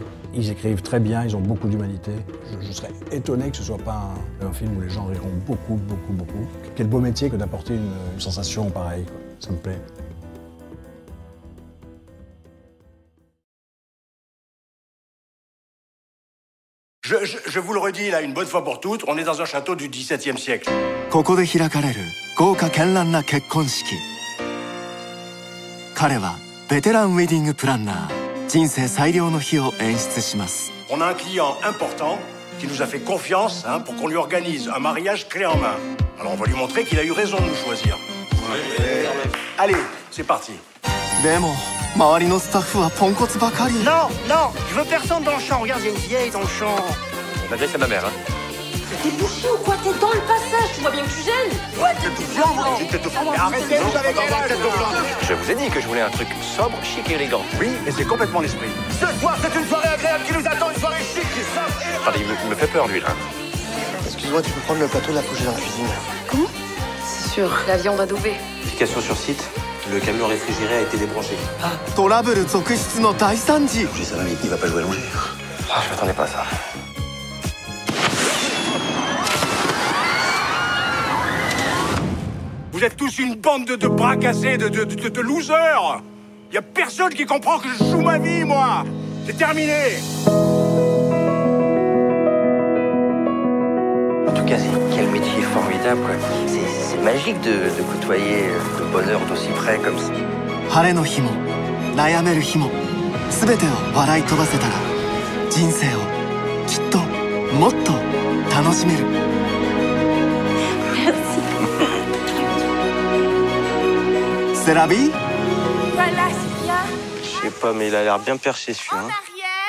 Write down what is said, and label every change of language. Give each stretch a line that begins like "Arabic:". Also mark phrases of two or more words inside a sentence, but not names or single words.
French: Ils écrivent très bien, ils ont beaucoup d'humanité. Je serais étonné que ce ne soit pas un film où les gens riront beaucoup. Quel beau métier que d'apporter une sensation pareille, quoi. Ça me plaît. Je vous le redis là une bonne fois pour toutes, on est dans un château du XVIIe siècle.
Japanese: ここで開かれる豪華絢爛な結婚式。彼はベテランウェディングプランナー、人生最良の日を演出します。
French: On a un client important qui nous a fait confiance pour qu'on lui organise un mariage clé en main. Alors on va lui montrer qu'il a eu raison de nous choisir. Allez, c'est parti.
Japanese: でも周りのスタッフはポンコツばかり。
French: Non, non, je veux personne dans le champ. Regarde, il y a une vieille dans le champ. On adresse à ma mère, hein. T'es bouché ou quoi? T'es dans le passage, tu vois bien que tu gênes. Ouais, t'es tout blanc, moi. Arrêtez, vous avez la tête blanche. Je vous ai dit que je voulais un truc sobre, chic et élégant. Oui, et c'est complètement l'esprit. Ce soir, c'est une soirée agréable qui nous attend, une soirée chic et sobre. Attendez, il me fait peur, lui, là. Excuse-moi, tu peux prendre le plateau de la couche dans la cuisine. Comment? C'est sur la viande adoubée. Vérification sur site, le camion réfrigéré a été débranché.
Japanese: トラブル続出の大惨事。
French: Je dis ça va, mais il va pas jouer allongé. Ah, je m'attendais pas à ça. Vous êtes tous une bande de bras cassés, de losers. Y a personne qui comprend que je joue ma vie, moi. C'est terminé. En tout cas, quel métier formidable, quoi. C'est magique de côtoyer le bonheur d'aussi près comme ça.
Japanese: 晴れの日も悩める日も全てを笑い飛ばせたら人生をきっともっと楽しめる。
French: C'est la vie? Voilà, c'est bien. Je sais pas, mais il a l'air bien perché, celui-là.